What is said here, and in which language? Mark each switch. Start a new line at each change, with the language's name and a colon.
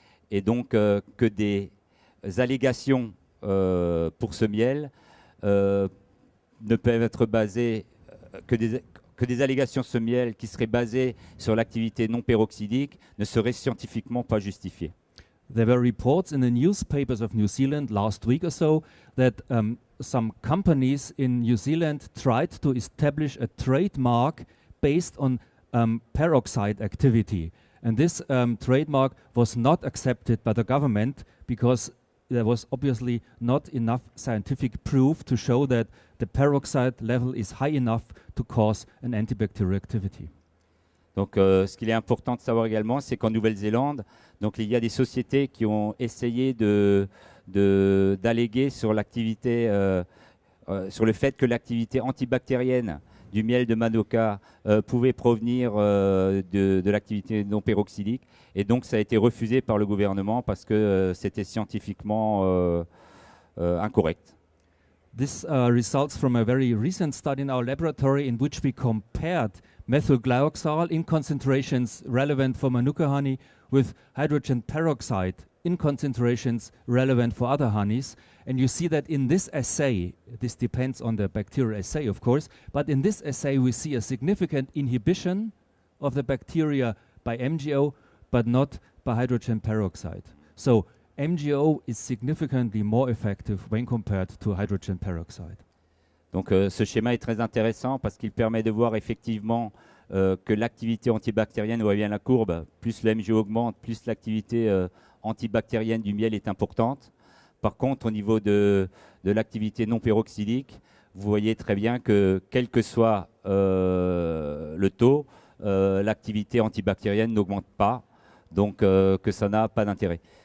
French: Et donc que des allégations pour ce miel ne peuvent être basées que des allégations sur ce miel qui seraient basées sur l'activité non peroxydique ne seraient scientifiquement pas justifiées.
English: There were reports in the newspapers of New Zealand last week or so that some companies in New Zealand tried to establish a trademark based on peroxide activity. And this trademark was not accepted by the government because there was obviously not enough scientific proof to show that the peroxide level is high enough to cause an antibacterial activity.
French: Donc, ce qu'il est important de savoir également, c'est qu'en Nouvelle-Zélande, donc il y a des sociétés qui ont essayé d'alléguer sur l'activité, sur le fait que l'activité antibactérienne du miel de Manuka pouvait provenir de l'activité non peroxydique, et donc ça a été refusé par le gouvernement parce que c'était scientifiquement incorrect.
English: This results from a very recent study in our laboratory in which we compared methylglyoxal in concentrations relevant for Manuka honey with hydrogen peroxide in concentrations relevant for other honeys. And you see that in this assay, this depends on the bacterial assay, of course, but in this assay we see a significant inhibition of the bacteria by MgO, but not by hydrogen peroxide. So MgO is significantly more effective when compared to hydrogen peroxide.
French: Donc ce schéma est très intéressant parce qu'il permet de voir effectivement que l'activité antibactérienne, on voit bien la courbe, plus le MgO augmente, plus l'activité antibactérienne du miel est importante. Par contre, au niveau de l'activité non peroxydique, vous voyez très bien que quel que soit le taux, l'activité antibactérienne n'augmente pas, donc que ça n'a pas d'intérêt.